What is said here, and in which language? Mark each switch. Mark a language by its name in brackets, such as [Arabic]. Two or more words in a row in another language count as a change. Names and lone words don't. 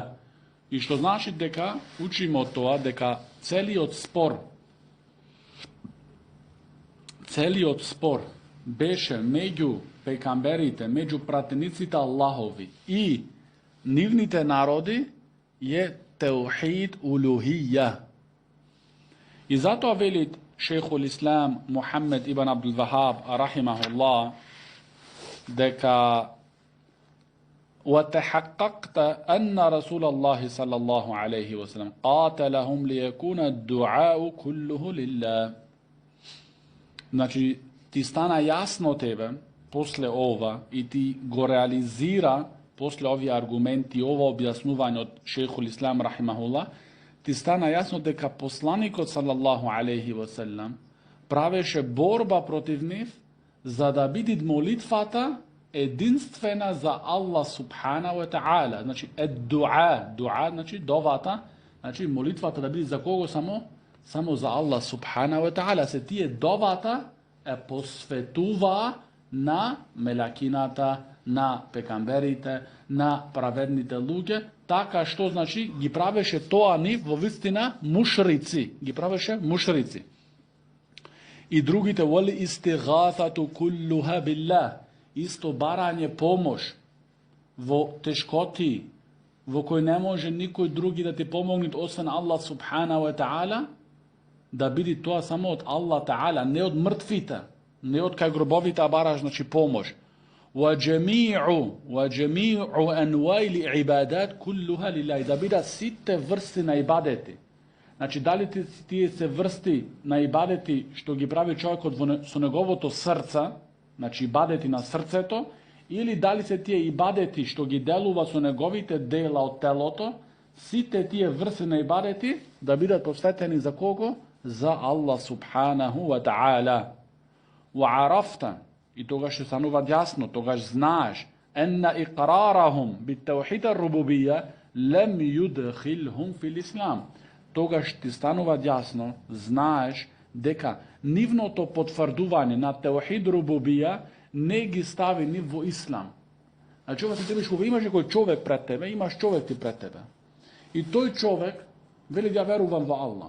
[Macedonian] И што значи дека учимо тоа дека целиот спор беше меѓу пекамберите, меѓу пратениците Аллахови и нивните народи е [Arabic] توحيد الألوهية. [Macedonian] И затоа вели шейхул Ислам Мухаммед ибн Абдул Вахаб рахимахуллах дека [Arabic] وتحققت أن رسول الله صلى الله عليه وسلم قاتلهم ليكون الدعاء كله لله. [Macedonian] Значи, ти стана јасно тебе после ова и ти го реализира после овие аргументи, ова објаснување од шейхул Ислам рахимахуллах, ти стана јасно дека посланикот [Arabic] صلى الله عليه وسلم [Macedonian] правеше борба против нив за да биде молитвата единствена за Аллах [Arabic] سبحانه وتعالى. [Macedonian] Значи дуа, значи довата, значи молитвата да биде за кого само за Аллах [Arabic] سبحانه وتعالى. [Macedonian] Се тие довата е посветува на мелакината, на пекамберите, на праведните луѓе, така што значи ги правеше тоа нив во вистина мушрици, ги правеше мушрици. И другите [Arabic] والاستغاثة كلها بالله, [Macedonian] исто барање помош во тешкоти, во кој не може никој други да ти помогне освен Аллах [Arabic] سبحانه وتعالى, [Macedonian] да биде тоа само од Аллах таала, не од мртвите, не од кај гробовите, а бараш значи помош. [Arabic] وجميع أنواع العبادات كلها لله. [Macedonian] Да бидат сите врсти на ибадети. Значи, дали тие се врсти на ибадети што ги прави човекот со неговото срце, значи ибадети на срцето, или дали се тие ибадети што ги делува со неговите дела од телото, сите тие врсти на ибадети да бидат посветени за кого? За Аллах [Arabic] سبحانه وتعالى. وعرفت, [Macedonian] и тогаш ќе станува јасно, тогаш знаеш, [Arabic] أن إقرارهم بتوحيد الربوبية لم يدخلهم في الإسلام. [Macedonian] Тогаш ти станува јасно, знаеш дека нивното потврдување на [Arabic] توحيد الربوبية [Macedonian] не ги стави нив во ислам. Значи, ова ти требаш, кога имаш некој човек пред тебе, имаш човек ти пред тебе. И тој човек вели ја верувам во Аллах.